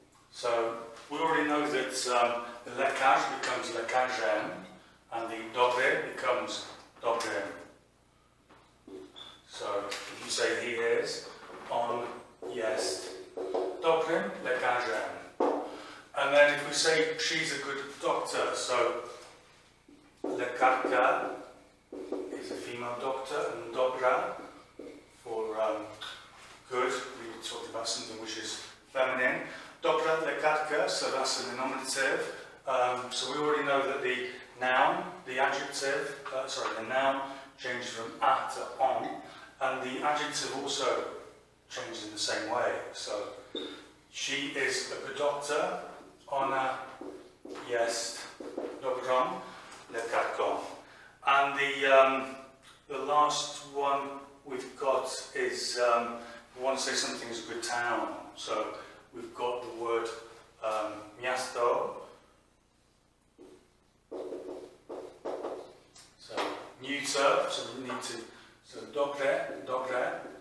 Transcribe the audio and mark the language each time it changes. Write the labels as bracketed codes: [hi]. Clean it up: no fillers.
[en] So we already know that the lekarz becomes lekarzem, and the dobry becomes dobrym. So if you say he is, [pl] on jest dobrym lekarzem. [en] And then if we say she's a good doctor, so lekarka is a female doctor, and dobra for good, we talked about something which is feminine. Dobra lekarka, so that's the nominative. So we already know that the noun, the adjective, the noun changes from a to on, and the adjective also changes in the same way. So she is a good doctor, [pl] ona jest dobrą lekarką. [en] And the last one we've got is we want to say something is a good town. So we've got the word miasto. So neuter, so we need to, so dobre.